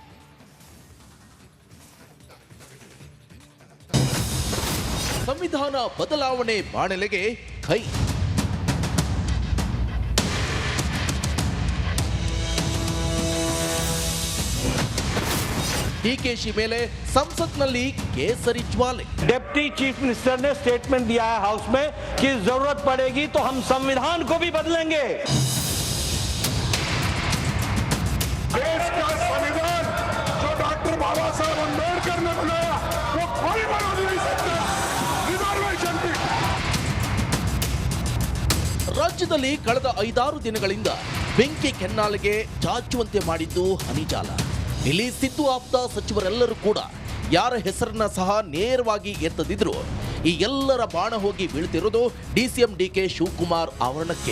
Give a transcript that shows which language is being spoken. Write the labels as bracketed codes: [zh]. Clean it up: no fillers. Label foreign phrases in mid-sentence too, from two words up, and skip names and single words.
[kn] ಸಂವಿಧಾನ ಬದಲಾವಣೆ ಬಾಣಲೆಗೆ ಕೈ. DKಶಿ ಮೇಲೆ ಸಂಸತ್ನಲ್ಲಿ ಕೇಸರಿ ಜ್ವಾಲೆ. [en] Deputy Chief Minister [hi] ने स्टेटमेंट दिया है हाउस में कि जरूरत पड़ेगी तो हम संविधान को भी बदलेंगे. देश का संविधान जो डॉक्टर बाबा साहब अम्बेडकर ने बनाया वो कोई बदल नहीं सकता. रिजर्वेशन की [kn] ರಾಜ್ಯದಲ್ಲಿ ಕಳೆದ 5-6 ದಿನಗಳಿಂದ ಬೆಂಕಿ ಕೆನ್ನಾಲಿಗೆ ಚಾಚುವಂತೆ ಮಾಡಿದ್ದು ಹನಿಜಾಲ. ಇಲ್ಲಿ ಸಿದ್ದು ಆಪ್ತ ಸಚಿವರೆಲ್ಲರೂ ಕೂಡ ಯಾರ ಹೆಸರನ್ನ ಸಹ ನೇರವಾಗಿ ಎತ್ತದಿದ್ರು ಈ ಎಲ್ಲರ ಬಾಣ ಹೋಗಿ ಬೀಳ್ತಿರೋದು DCM DK ಶಿವಕುಮಾರ್ ಆವರಣಕ್ಕೆ.